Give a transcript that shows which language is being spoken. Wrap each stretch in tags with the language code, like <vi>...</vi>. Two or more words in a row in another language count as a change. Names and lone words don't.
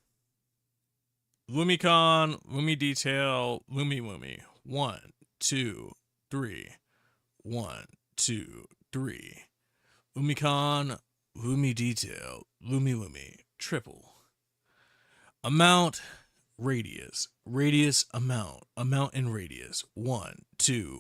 <en>Lumicon, Lumi Detail, Lumi Wumi. 1, 2, 3. 1, 2, 3. Lumicon, Lumi Detail, Lumi Wumi. Triple. Amount, radius. Radius, amount. Amount and radius. 1, 2.</en>